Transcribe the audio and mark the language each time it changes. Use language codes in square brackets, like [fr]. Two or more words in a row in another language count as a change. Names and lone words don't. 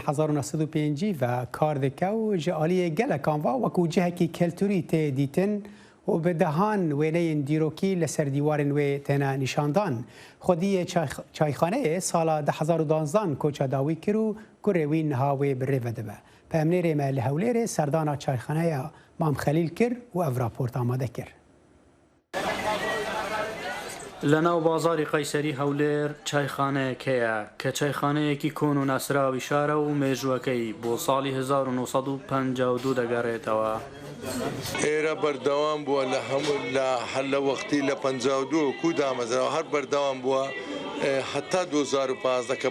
[ku] 1905 ve kar dike û ji aliyê gelekan va wekû cihekî keltûrî tê dîtin û bi dehan wêneyên dîrokî li ser dîwarên wê têne nîşandan. Xwediyê çayxaneyê sala 2012 koça dawî kir û gurê wî niha wê bi rê vedibe. Pemnêrê me li Hewlêrê serdana çayxaneya Mam Xelîl kir û ev raport amade kir. [ckb] لەناو بازاری قەیسەری هەولێر چایخانەیەکەیە کە چایخانەیەکی کۆن و ناسراوی شارە و مێژوەکەی بۆ ساڵی 1952 دەگەڕێتەوە. ئێرە بەردەوام بووە لە هەموو لە وەختی لە 52 کو دامەزراوە هەر بەردەوام بووە هەتا 2015 کە بامەم